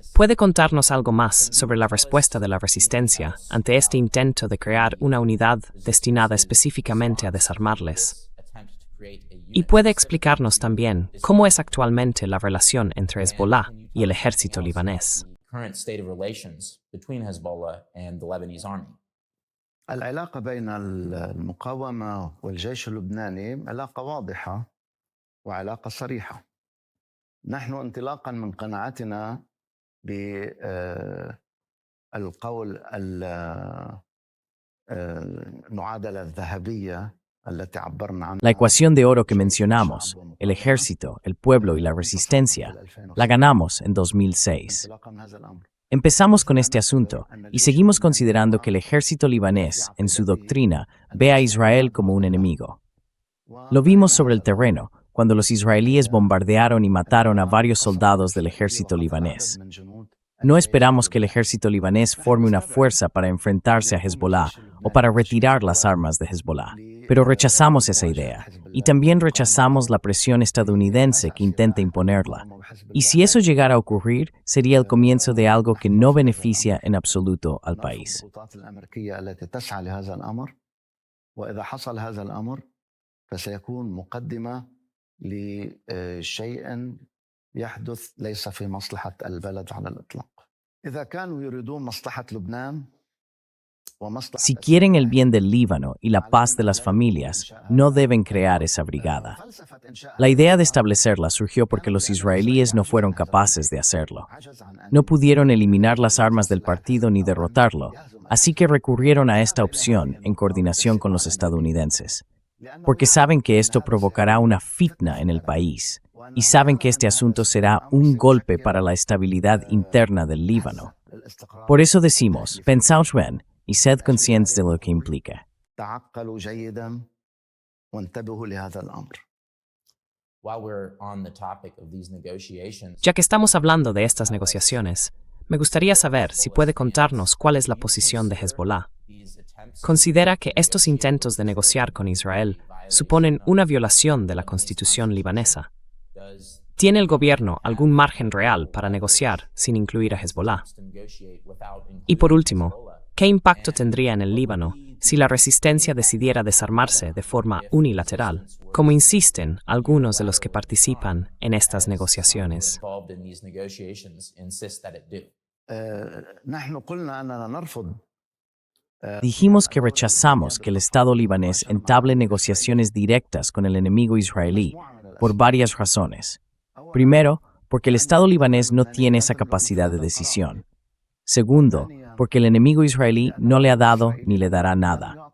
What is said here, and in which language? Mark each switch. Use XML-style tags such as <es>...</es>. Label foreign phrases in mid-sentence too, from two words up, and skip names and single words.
<es>¿Puede contarnos algo más sobre la respuesta de la resistencia ante este intento de crear una unidad destinada específicamente a desarmarles? Y puede explicarnos también cómo es actualmente la relación entre Hezbollah y el ejército libanés.</es> <en>Current state of relations between Hezbollah and the Lebanese army.</en> <ar>العلاقة بين المقاومة والجيش اللبناني علاقة واضحة وعلاقة صريحة. نحن انطلاقا من قناعتنا بالقول المعادلة الذهبية التي عبرنا عنها.</ar> <es>La ecuación de oro que mencionamos, el ejército, el pueblo y la resistencia, la ganamos en 2006.</es> <ar>انطلاقا من هذا الأمر.</ar> <es>Empezamos con este asunto y seguimos considerando que el ejército libanés, en su doctrina, ve a Israel como un enemigo. Lo vimos sobre el terreno, cuando los israelíes bombardearon y mataron a varios soldados del ejército libanés. No esperamos que el ejército libanés forme una fuerza para enfrentarse a Hezbollah o para retirar las armas de Hezbollah, pero rechazamos esa idea y también rechazamos la presión estadounidense que intenta imponerla. Y si eso llegara a ocurrir, sería el comienzo de algo que no beneficia en absoluto al país.</es> <ar>الخطوات الأمريكية التي تسعى لهذا الأمر وإذا حصل هذا الأمر فسيكون مقدمة لشيء يحدث ليس في مصلحة البلد على الإطلاق. إذا كانوا يريدون مصلحة لبنان</ar> <es>Si quieren el bien del Líbano y la paz de las familias, no deben crear esa brigada. La idea de establecerla surgió porque los israelíes no fueron capaces de hacerlo. No pudieron eliminar las armas del partido ni derrotarlo, así que recurrieron a esta opción en coordinación con los estadounidenses. Porque saben que esto provocará una fitna en el país, y saben que este asunto será un golpe para la estabilidad interna del Líbano. Por eso decimos, pensaos bien y sed conscientes de lo que implica.</es> <ar>تعقلوا جيدا وانتبهوا لهذا الأمر.</ar> <en>While we're on the topic of these negotiations,</en> <es>Ya que estamos hablando de estas negociaciones, me gustaría saber si puede contarnos cuál es la posición de Hezbollah. ¿Considera que estos intentos de negociar con Israel suponen una violación de la constitución libanesa? ¿Tiene el gobierno algún margen real para negociar sin incluir a Hezbollah? Y por último, ¿qué impacto tendría en el Líbano si la resistencia decidiera desarmarse de forma unilateral, como insisten algunos de los que participan en estas negociaciones?</es> <en>involved in these negotiations insist that it do.</en> <ar>نحن قلنا أننا نرفض</ar> <es>Dijimos que rechazamos que el Estado libanés entable negociaciones directas con el enemigo israelí por varias razones. Primero, porque el Estado libanés no tiene esa capacidad de decisión. Segundo, porque el enemigo israelí no le ha dado ni le dará nada.</es>